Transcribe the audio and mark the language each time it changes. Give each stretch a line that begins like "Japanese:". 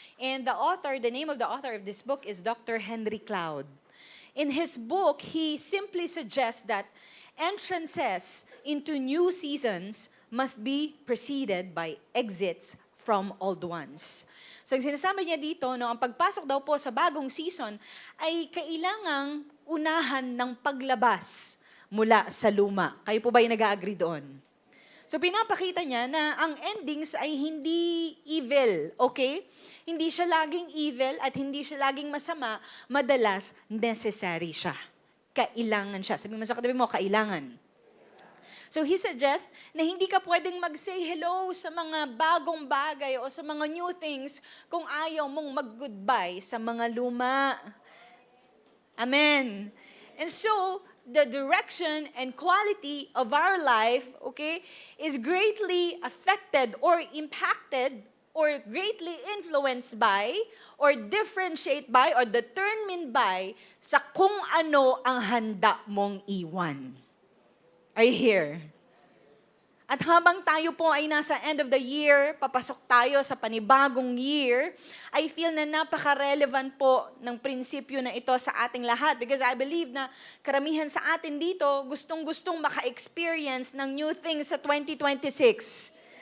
English: And the name of the author of this book is Dr. Henry Cloud. In his book, he simply suggests that entrances into new seasons must be preceded by exits from old ones.
Filipino: So, ang sinasabi niya dito, no, ang pagpasok daw po sa bagong season ay kailangang unahan ng paglabas mula sa luma. Kayo po ba yung nag-agree doon? So, pinapakita niya na ang endings ay hindi evil, okay? Hindi siya laging evil at hindi siya laging masama, madalas necessary siya. Kailangan siya. Sabi mo sa katabi mo, kailangan. So he suggests na hindi ka pwedeng mag-say hello sa mga bagong bagay o sa mga new things kung ayaw mong mag-goodbye sa mga luma. Amen.
English: And so, the direction and quality of our life, okay, is greatly affected or impacted or greatly influenced by or differentiate by or determined by
Filipino: sa kung ano ang handa mong iwan.
English: Are you here?
Filipino: At habang tayo po ay nasa end of the year, papasok tayo sa panibagong year, I feel na napaka-relevant po ng prinsipyo na ito sa ating lahat
English: because I believe
Filipino: na karamihan sa atin dito gustong-gustong maka-experience ng new things sa 2026.